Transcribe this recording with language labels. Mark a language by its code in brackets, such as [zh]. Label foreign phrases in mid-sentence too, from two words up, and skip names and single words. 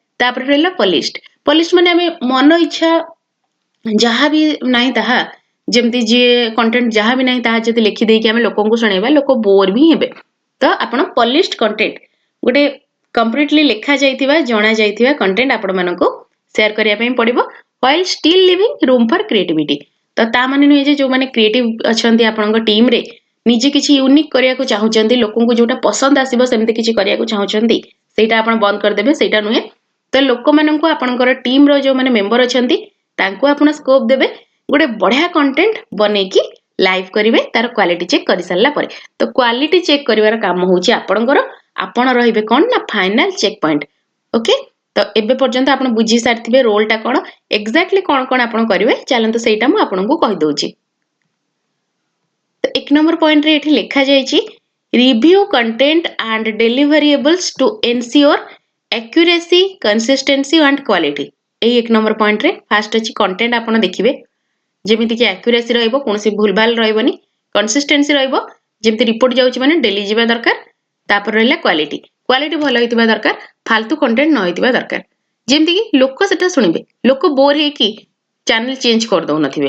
[or] ତାପରେ ରହିଲା ପଲିଷ୍ଟ ମାନେ ଆମେ ମନ ଇଚ୍ଛା ଯାହା ବି ନାହିଁ ତାହା ଯେମିତି ଯିଏ କଣ୍ଟେଣ୍ଟ ଯାହା ବି ନାହିଁ ତାହା ଯଦି ଲେଖିଦେଇକି ଆମେ ଲୋକଙ୍କୁ ଶୁଣେଇବା ଲୋକ ବୋର ବି ହେବେ। ତ ଆପଣ [en] polished content [or] ଗୋଟେ କମ୍ପ୍ଲିଟଲି ଲେଖା ଯାଇଥିବା ଜଣା ଯାଇଥିବା କଣ୍ଟେଣ୍ଟ ଆପଣମାନଙ୍କୁ ସେୟାର କରିବା ପାଇଁ ପଡିବ [en] while still leaving room for creativity। [or] ତ ତା ମାନେ ନୁହେଁ ଯେ ଯୋଉମାନେ କ୍ରିଏଟିଭ ଅଛନ୍ତି ଆପଣଙ୍କ ଟିମରେ ନିଜେ କିଛି ୟୁନିକ୍ କରିବାକୁ ଚାହୁଁଛନ୍ତି ଲୋକଙ୍କୁ ଯୋଉଟା ପସନ୍ଦ ଆସିବ ସେମିତି କିଛି କରିବାକୁ ଚାହୁଁଛନ୍ତି ସେଇଟା ଆପଣ ବନ୍ଦ କରିଦେବେ ସେଇଟା ନୁହେଁ। ତ ଲୋକମାନଙ୍କୁ ଆପଣଙ୍କର ଟିମର ଯୋଉମାନେ ମେମ୍ବର ଅଛନ୍ତି ତାଙ୍କୁ ଆପଣ ସ୍କୋପ ଦେବେ ଗୋଟେ ବଢିଆ କଣ୍ଟେଣ୍ଟ ବନେଇକି ଲାଇଭ କରିବେ ତାର [en] quality check [or] କରିସାରିଲା ପରେ। ତ [en] quality check [or] କରିବାର କାମ ହଉଛି ଆପଣଙ୍କର ଆପଣ ରହିବେ କଣ ନା [en] final check point. [or] ଓକେ ତ ଏବେ ପର୍ଯ୍ୟନ୍ତ ଆପଣ ବୁଝି ସାରିଥିବେ ରୋଲଟା କଣ ଏକ୍ଜାକ୍ଟଲି କଣ କଣ ଆପଣ କରିବେ ଚାଲନ୍ତୁ ସେଇଟା ମୁଁ ଆପଣଙ୍କୁ କହିଦଉଛି। ତ 1 ନମ୍ବର ପଏଣ୍ଟରେ ଏଠି ଲେଖା ଯାଇଛି [en] review content and deliverables to ensure accuracy, consistency and quality। [or] ଏଇ 1 ନମ୍ବର ପଏଣ୍ଟରେ ଫାଷ୍ଟ ଅଛି କଣ୍ଟେଣ୍ଟ ଆପଣ ଦେଖିବେ ଯେମିତିକି ଆକ୍ୟୁରେସି ରହିବ କୌଣସି ଭୁଲଭାଲ ରହିବନି କନସିଷ୍ଟେନ୍ସି ରହିବ ଯେମିତି ରିପୋର୍ଟ ଯାଉଛି ମାନେ ଡେଲି ଯିବା ଦରକାର। ତାପରେ ରହିଲା କ୍ୱାଲିଟି ଭଲ ହେଇଥିବା ଦରକାର ଫାଲତୁ କଣ୍ଟେଣ୍ଟ ନ ହେଇଥିବା ଦରକାର ଯେମିତିକି ଲୋକ ସେଟା ଶୁଣିବେ ଲୋକ ବୋର ହେଇକି [en] channel change [or] କରିଦଉନଥିବେ।